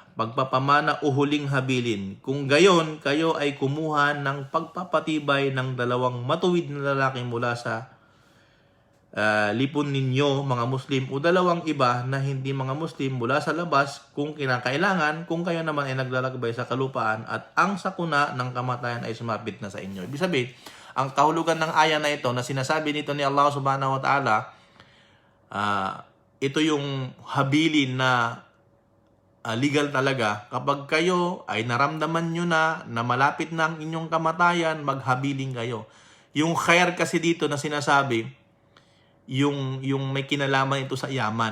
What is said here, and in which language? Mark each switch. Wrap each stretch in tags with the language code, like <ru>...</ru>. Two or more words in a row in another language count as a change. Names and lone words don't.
<tl>Pagpapamana o huling habilin. Kung gayon, kayo ay kumuha ng pagpapatibay ng dalawang matuwid na lalaki mula sa lipon ninyo, mga Muslim, o dalawang iba na hindi mga Muslim mula sa labas kung kinakailangan, kung kayo naman ay naglalakbay sa kalupaan at ang sakuna ng kamatayan ay sumapit na sa inyo. Ibig sabihin, ang kahulugan ng aya na ito na sinasabi nito ni Allah</tl> <ar>سبحانه وتعالى,</ar> <tl>ito yung habilin na legal talaga. Kapag kayo ay naramdaman nyo na malapit na ang inyong kamatayan, maghabiling kayo. Yung khair kasi dito na sinasabi, yung may kinalaman ito sa yaman.</tl>